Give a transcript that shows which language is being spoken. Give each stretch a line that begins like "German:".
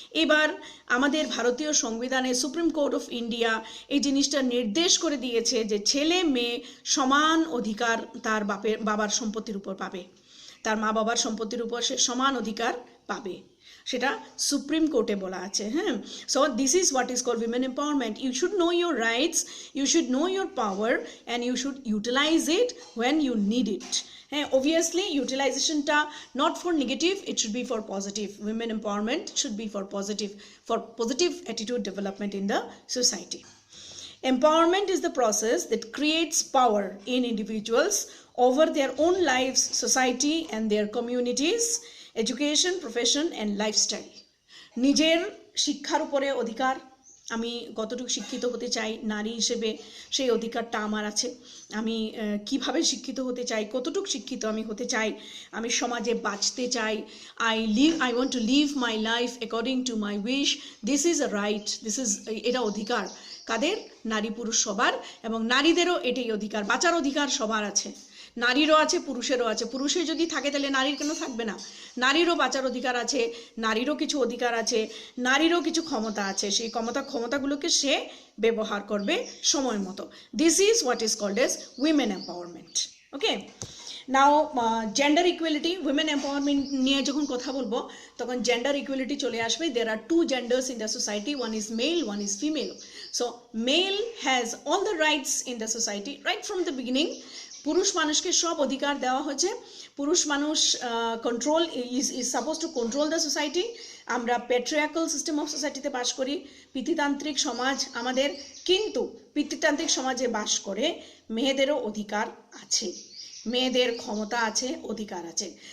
Bangla: এবার আমাদের ভারতীয় সংবিধানে সুপ্রিম কোর্ট অফ ইন্ডিয়া এই জিনিসটা নির্দেশ করে দিয়েছে যে ছেলে মেয়ে সমান অধিকার তার বাবার সম্পত্তির উপর পাবে, তার মা বাবার সম্পত্তির উপর সে সমান অধিকার পাবে, সেটা সুপ্রিম কোর্টে বলা আছে।
English: হ্যাঁ, so this is what is called women empowerment. You should know your rights, you should know your power, and you should utilize it when you need it. হ্যাঁ, obviously utilizationটা not for negative, it should be for positive. Women empowerment should be for positive attitude development in the society. Empowerment is the process that creates power in individuals over their own lives, society and their communities, education, profession and lifestyle.
Bangla: নিজের শিক্ষার উপরে অধিকার, আমি কতটুকু শিক্ষিত হতে চাই নারী হিসেবে সেই অধিকারটা আমার আছে। আমি কিভাবে শিক্ষিত হতে চাই, কতটুকু শিক্ষিত আমি হতে চাই, আমি সমাজে বাঁচতে চাই,
English: I want to live my life according to my wish, this is a right,
Bangla: এটা অধিকার কাদের? নারী পুরুষ সবার, এবং নারীদেরও এটাই অধিকার, বাঁচার অধিকার সবার আছে, নারীরও আছে পুরুষেরও আছে। পুরুষের যদি থাকে তাহলে নারীর কেন থাকবে না? নারীরও বাঁচার অধিকার আছে, নারীরও কিছু অধিকার আছে, নারীরও কিছু ক্ষমতা আছে, সেই ক্ষমতাগুলোকে সে ব্যবহার করবে সময় মতো।
English: This is what is called as women empowerment. Okay, now gender equality, women empowerment
Bangla: নিয়ে যখন কথা বলবো তখন জেন্ডার ইকুয়ালিটি চলে আসবে।
English: There are 2 genders in the society, one is male, one is female. So male has all the rights in the society right from the beginning.
Bangla: পুরুষ মানুষকে সব অধিকার দেওয়া হয়েছে। পুরুষ মানুষ
English: Control is suppose to control the society.
Bangla: আমরা
English: patriarchal system of সোসাইটিতে
Bangla: বাস করি, পিতৃতান্ত্রিক সমাজ আমাদের, কিন্তু পিতৃতান্ত্রিক সমাজে বাস করে মেয়েদেরও অধিকার আছে, মেয়েদের ক্ষমতা আছে, অধিকার আছে।